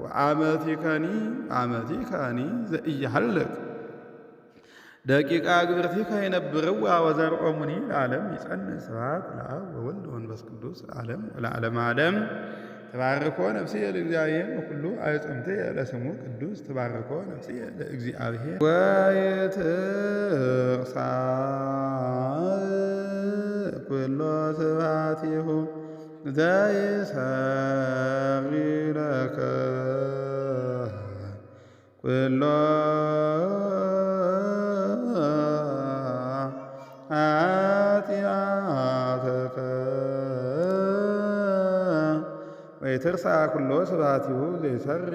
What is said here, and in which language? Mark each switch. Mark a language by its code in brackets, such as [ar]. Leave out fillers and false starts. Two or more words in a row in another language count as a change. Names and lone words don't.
[gez] ወአመቲከኒ ዘኢይሃልቅ ደቂቃ ግብርቲከ ይነብርዋ ወዘርኦሙኒ ለዓለም ይጸንዕ ስብሐት ለአብ ወወልድ ወመንፈስ ቅዱስ ለዓለም ወለዓለመ ዓለም ተባርኮ ነፍስየ ለእግዚአብሔር ወኩሉ አዕጽምትየ ለስሙ ቅዱስ ተባርኮ ነፍስየ ለእግዚአብሔር ወይትርሳ ኩሎ ስብሐቲሁ ዘይሰሪ ለከ ኩሎ ኃጢአተከ ወይትርሳ ኩሎ ስብሐቲሁ ዘይሰሪ